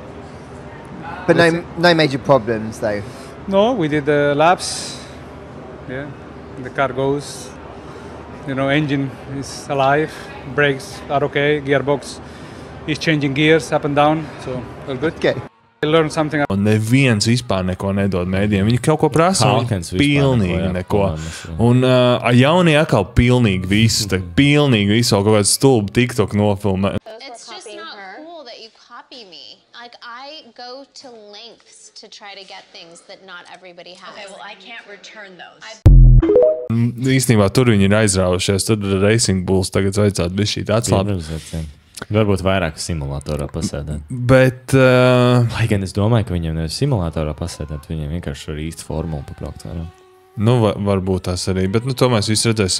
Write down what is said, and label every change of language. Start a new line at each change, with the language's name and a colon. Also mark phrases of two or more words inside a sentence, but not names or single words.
English: But no major problems though. No, we did the laps. Yeah, the car goes. Engine is alive, brakes are okay, gearbox is changing gears up and down, so all good. Okay. I learned something.
Latvian: Un neviens vispār neko nedod mēdījiem. Viņi kaut ko prasa, pilnīgi neko. Un jaunie atkal pilnīgi visu, pilnīgi visu, kaut kāds stulbu TikTok nofilmē.
English: It's just not cool that you copy me. Like, I go to lengths to try to get things that not everybody has. Okay, well, I can't return those.
Latvian: Īstenībā tur viņi ir aizrāvušies. Tur Racing Bulls tagad vajadzētu bija šī atslābt. Varbūt vairāk simulatorā pasēdēt. Bet... Lai gan es domāju, ka viņiem nevis simulatorā pasēdēt, viņiem vienkārši ar īstu formulu pabraukt vairāk. Varbūt tās arī, bet to mēs visi redzēsim.